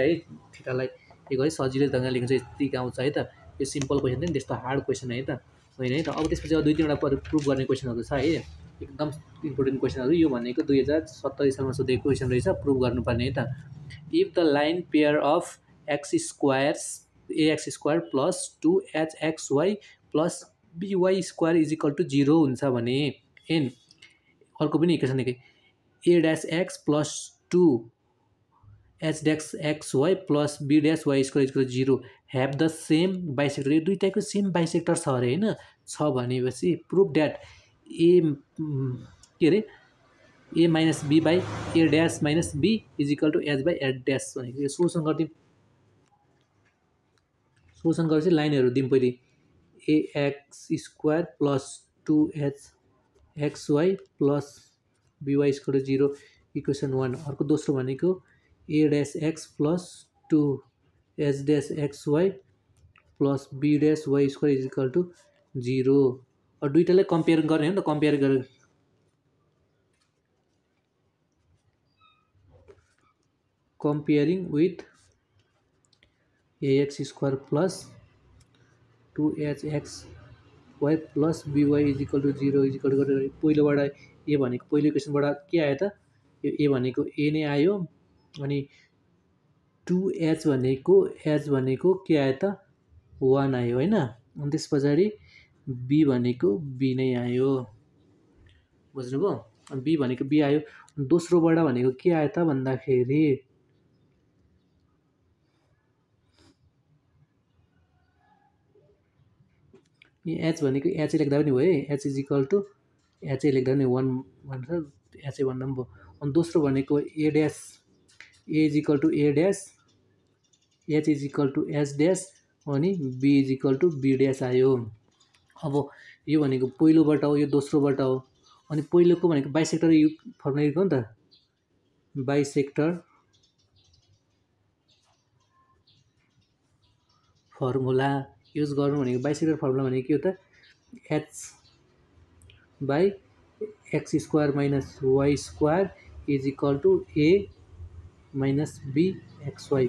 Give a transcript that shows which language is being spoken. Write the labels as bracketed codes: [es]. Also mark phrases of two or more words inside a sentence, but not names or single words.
[ne] है थीटालाई यो गरी सजिलैसँग लेख्नु चाहिँ यति आउँछ है त। यो [en] simple question [ne] थियो नि, त्यस्तो [en] hard question [ne] है त होइन है त। अब त्यसपछि अब 2-3वटा प्रुभ गर्ने क्वेसनहरू छ है, एकदम इम्पोर्टेन्ट क्वेसनहरू। यो भनेको 2070 सालमा सोधेको क्वेसन रहेछ, प्रुभ गर्नुपर्ने है त। [en] if the line pair of x square plus 2hxy plus by square is equal to 0 [ne] हुन्छ भने एन अर्को पनि इक्वेसन लेखेँ [en] a dash x plus 2h dash xy plus b dash y square is equal to 0 have the same bisector. [ne] यो दुइटाको [en] same bisector [ne] छ अरे होइन। छ भनेपछि [en] prove that a [ne] के अरे [en] a minus b by a dash minus b is equal to h by h dash [ne] भनेको। यो सोल्युसन गरिदिउँ। सोल्युसन गरेपछि लाइनहरू दिउँ। [en] पहिले x square plus 2hxy plus by equal to 0 equation 1. [ne] अर्को दोस्रो भनेको [en] a dash x plus 2h dash xy plus b dash y square is equal to 0. [ne] और दुइटालाई कम्पेयर गर्ने हो नि त। कम्पेयर गरेर [en] comparing with ax square plus 2hxy plus by is equal to [ne] 0 is equal to पहिलोबाट ए भनेको पहिलो इक्वेसनबाट के आयो त यो ए भनेको ए नै आयो अनि 2h भनेको के आयो त 1 आयो होइन। अनि त्यस पछाडि b भनेको b नै आयो, बुझ्नुभयो। अनि b भनेको b आयो। दोस्रोबाट भनेको के आयो त भन्दाखेरि h भनेको h लेख्दा पनि भयो, [en] h is equal to h [ne] लेख्दा पनि 1 भनेर h भन्दा पनि भयो। अनि दोस्रो भनेको [en] a dash a is equal to a dash, h is equal to h dash [ne] अनि [en] b is equal to b dash [ne] आयो। अब यो भनेको पहिलोबाट हो, यो दोस्रोबाट हो। अनि पहिलोको भनेको [en] bisector formula use [ne] गर्नु त, [en] bisector formula use [ne] गर्नु भनेको [en] bisector formula [ne] भनेको के हो त, [en] h by x square minus y square is equal to a minus b x y.